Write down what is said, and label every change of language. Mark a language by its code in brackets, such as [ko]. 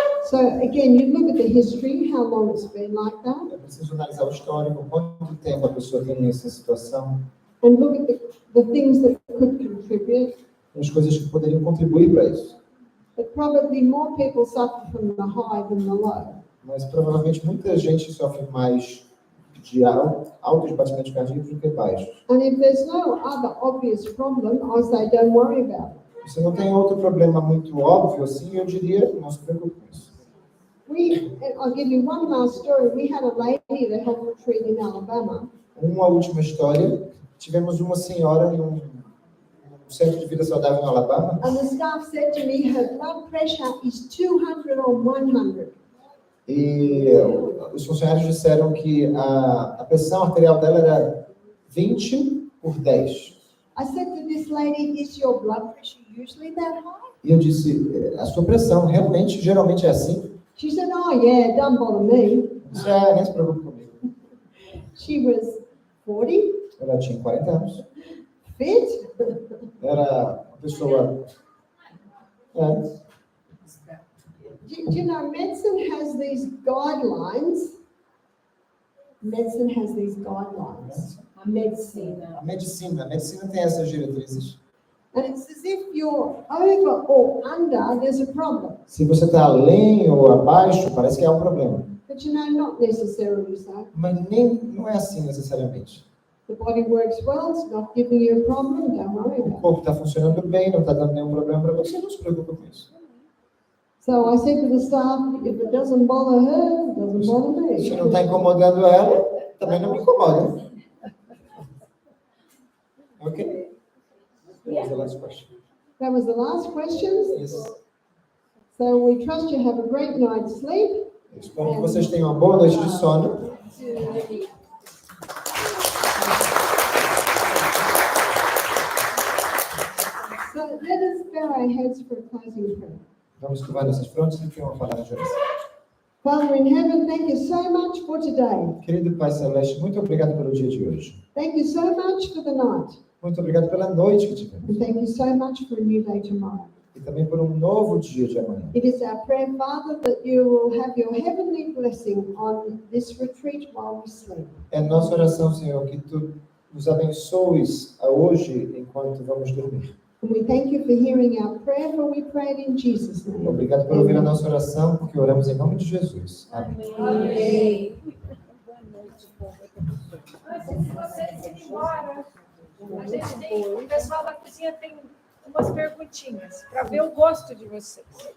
[en] So again, you look at the history, how long it's been like that, [pt] É preciso analisar o histórico, quanto tempo a pessoa tem essa situação, [en] and look at the things that could contribute. [pt] as coisas que poderiam contribuir para isso. [en] But probably more people suffer from the high than the low. [pt] Mas provavelmente muita gente sofre mais de altos batimentos cardíacos do que baixos. [en] And if there's no other obvious problem, I say don't worry about it. [pt] Se não tem outro problema muito óbvio, assim, eu diria, não se preocupe com isso. [en] I'll give you one last story. We had a lady at a health retreat in Alabama. [pt] Uma última história. Tivemos uma senhora num centro de vida saudável em Alabama. [en] And the staff said to me, her blood pressure is 200 or 100. [pt] E os funcionários disseram que a pressão arterial dela era 20 por 10. [en] I said to this lady, is your blood pressure usually that high? [pt] E eu disse, a sua pressão realmente, geralmente é assim? [en] She said, oh yeah, don't bother me. [pt] Eu disse, nem se preocupe comigo. [en] She was 40, [pt] Ela tinha 40 anos. [en] fit. [pt] Era uma pessoa... [en] Do you know, medicine has these guidelines. Medicine has these guidelines. Medicine. [pt] A medicina tem essas diretrizes. [en] And it's as if you're over or under, there's a problem. [pt] Se você está além ou abaixo, parece que há um problema. [en] But you know, not necessarily so. [pt] Mas não é assim necessariamente. [en] The body works well, it's not giving you a problem, don't worry [pt] O [en] about it. [pt] corpo está funcionando bem, não está dando nenhum problema para você, não se preocupe com isso. [en] So I said to the staff, if it doesn't bother her, it doesn't bother [pt] Se [en] me. [pt] não está incomodando ela, também não me incomoda. [en] Ok? That was the last question. That was the last question. Yes. So we trust you have a great night's sleep. [pt] Eu espero que vocês tenham uma boa noite de sono. [en] So let us bow our heads for closing prayer. [pt] Vamos curvar nossas frontes e ter uma palavra de oração. [en] Father in heaven, thank you so much for today. [pt] Querido Pai Celeste, muito obrigado pelo dia de hoje. [en] Thank you so much for the night. [pt] Muito obrigado pela noite que tivemos. [en] And thank you so much for a new day tomorrow. [pt] E também por um novo dia de amanhã. [en] It is our prayer, Father, that you will have your heavenly blessing on this retreat while we sleep. [pt] É nossa oração, Senhor, que Tu nos abençoes a hoje enquanto vamos dormir. [en] And we thank you for hearing our prayer, for we pray it in Jesus' name. [pt] Obrigado por ouvir a nossa oração, porque oramos em nome de Jesus. Amém. Amém. Antes de vocês irem embora, a gente tem, o pessoal da cozinha tem umas perguntinhas para ver o gosto de vocês.